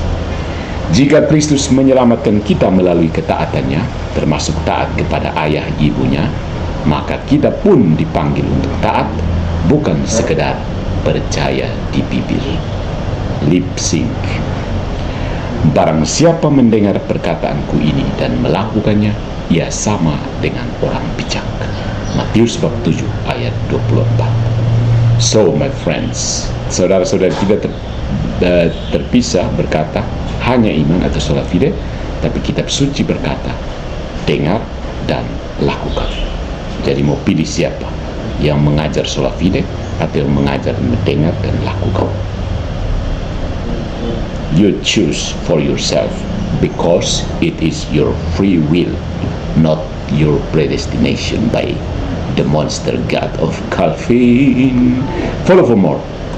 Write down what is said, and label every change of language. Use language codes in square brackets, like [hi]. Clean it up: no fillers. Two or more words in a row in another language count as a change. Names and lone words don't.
[id] Jika Kristus menyelamatkan kita melalui ketaatannya, termasuk taat kepada ayah ibunya, maka kita pun dipanggil untuk taat, bukan sekedar percaya di bibir. [en] Lip sync. [id] Barang siapa mendengar perkataanku ini dan melakukannya, ia sama dengan orang bijak. Matius bab 7 ayat 24. [en] So my friends, [id] saudara-saudara kita terpisah berkata hanya iman atau [la] sola fide, [id] tapi kitab suci berkata dengar dan lakukan. Jadi mau pilih siapa? Yang mengajar [la] sola fide [id] atau yang mengajar mendengar dan lakukan? [en] You choose for yourself, because it is your free will, not your predestination by the monster god of Calvin. Follow for more.